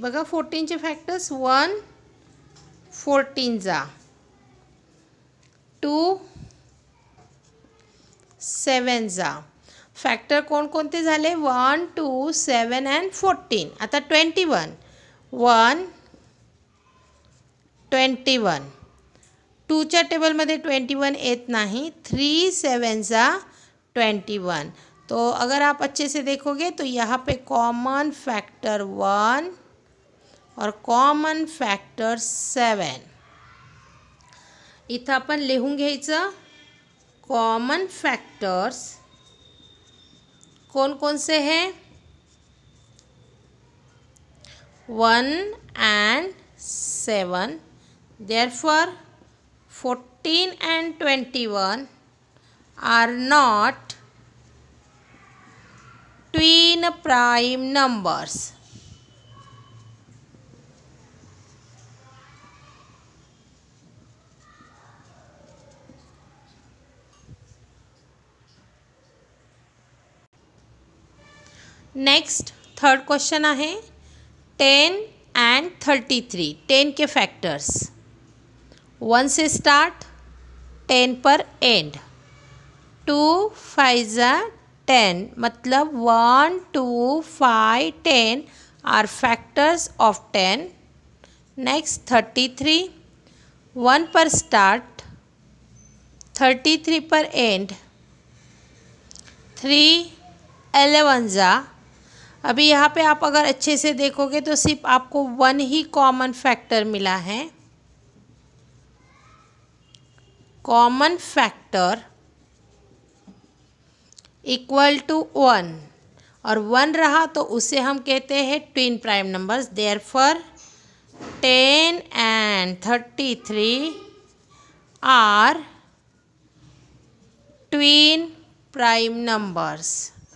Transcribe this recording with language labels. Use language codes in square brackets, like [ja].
[mr] बघा 14चे फॅक्टर्स 1 14 जा, 2 7 जा. फॅक्टर कोणकोणते झाले? 1 2 7 अँड 14. आता 21 1 21. 2च्या टेबलमध्ये 21 येत नहीं. 3 7 जा 21. [hi] तो अगर आप अच्छे से देखोगे तो यहाँ पे कॉमन फैक्टर 1 और कॉमन फॅक्टर 7. [mr] इथं आपण लिहून घ्यायचं कॉमन फॅक्टर्स [hi] कौन कौन से हैं? [en] 1 and 7. Therefore 14 and 21 are not twin prime numbers. [mr] Next third question आहे 10 and 33. [hi] 10 के फैक्टर्स 1 से स्टार्ट 10 पर एंड. 2 5 जा 10 मतलब [en] 1 2 5 10 are factors of 10. [hi] नेक्स्ट 33 1 पर स्टार्ट 33 पर एंड. 3 11 जा. अभी यहाँ पे आप अगर अच्छे से देखोगे तो सिर्फ आपको 1 ही कॉमन फैक्टर मिला है. कॉमन फैक्टर इक्वल टू 1 और 1 रहा तो उसे हम कहते हैं twin prime numbers. [en] Therefore 10 and 33 are twin prime numbers.